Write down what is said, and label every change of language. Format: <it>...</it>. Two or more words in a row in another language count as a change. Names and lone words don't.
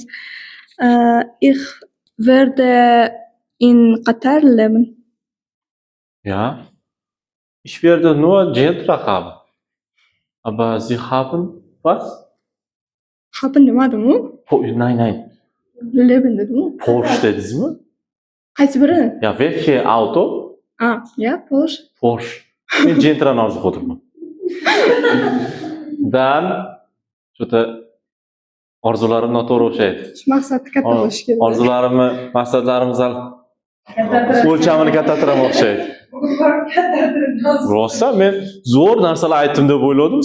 <de>Ich werde in Katar leben. Ja. Ich werde nur Gentra haben. Aber Sie haben was?</de> <uz>Haben demadimi?</uz> <de>Nein.</de> <uz>Leben dedimi? Porsche dedizmi? Qaysi biri?</uz> <de>Ja, welche Auto? Ja, Porsche. Porsche.</de> <uz>Men Gentrani orzu qildim. Dan shuta orzularim noto'g'ri o'xshaydi. Maqsadi katta bo'lishi kerak. Orzularimni, maqsadlarimni o'lchamini kattatirib o'xshaydi. Rostdan men zo'r narsalar aytdim deb o'yladim.</uz>